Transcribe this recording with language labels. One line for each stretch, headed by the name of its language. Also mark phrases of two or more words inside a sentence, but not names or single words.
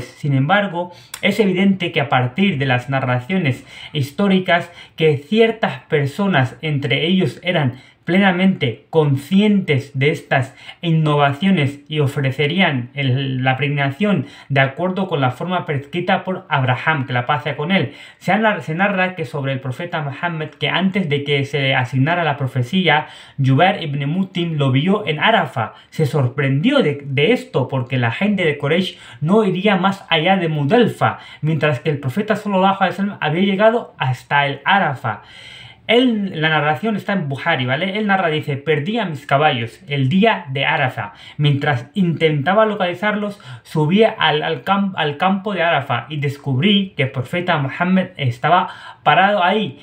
Spanish: Sin embargo, es evidente que a partir de las narraciones históricas, que ciertas personas, entre ellos, eran plenamente conscientes de estas innovaciones y ofrecerían la peregrinación de acuerdo con la forma prescrita por Abraham, que la paz sea con él. Se narra que sobre el profeta Muhammad, que antes de que se le asignara la profecía, Jubair ibn Mut'im lo vio en Arafah. Se sorprendió de esto, porque la gente de Quraysh no iría más allá de Muzdalifa, mientras que el profeta
Arabic: صلى الله عليه وسلم
Spanish: había llegado hasta el Arafah. La narración está en Bukhari, ¿vale? Él narra, dice: "Perdí a mis caballos el día de Arafah. Mientras intentaba localizarlos, subí al campo de Arafah y descubrí que el profeta Muhammad estaba parado ahí.